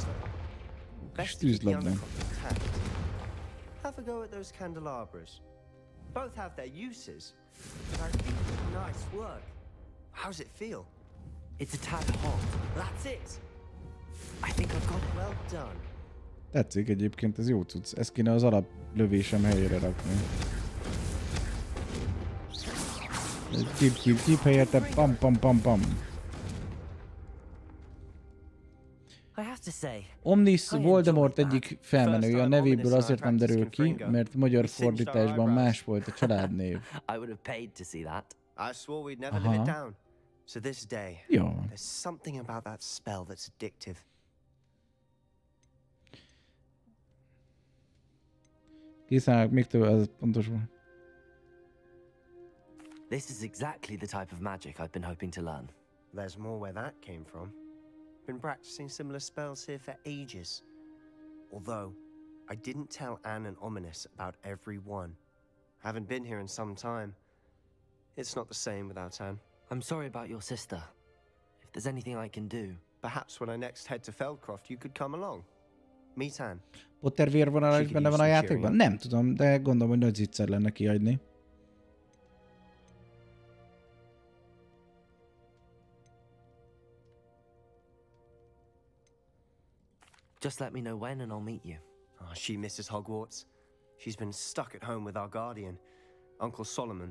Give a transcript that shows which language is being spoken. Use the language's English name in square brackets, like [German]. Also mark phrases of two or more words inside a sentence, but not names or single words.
[English] Best to keep the Undercroft intact. Have a go at those candelabras. Both have their uses, but I think nice work. How's it feel? It's a tad hot. That's it. I think I've got it. Well done. [Hungarian] Tetszik egyébként, ez jó cucc. Ezt kéne az alaplövésem helyére rakni. Csip helyette pam pam pam pam. [English] I have to say, [Hungarian] Omnis Voldemort egyik felmenője, a nevéből azért nem derül ki, mert magyar fordításban más volt a családnév. [English] I would have paid to see that. I swore we'd never live it down. So this day, [Hungarian] Jó. [English] there's something about that spell that's addictive. [Hungarian] Készen még több, ez pontos volt. [English] This is exactly the type of magic I've been hoping to learn. There's more where that came from. Been practicing similar spells here for ages. Although, I didn't tell Anne and Ominous about every one. Haven't been here in some time. It's not the same without Anne. I'm sorry about your sister. If there's anything I can do... Perhaps when I next head to Feldcroft, you could come along. Meet Anne. [Hungarian] Potter vérvonala is benne van a játékban? Nem tudom, de gondolom, hogy nagy zicser lenne kiadni. [English] Just let me know when and I'll meet you. Oh, she misses Hogwarts. She's been stuck at home with our guardian, Uncle Solomon.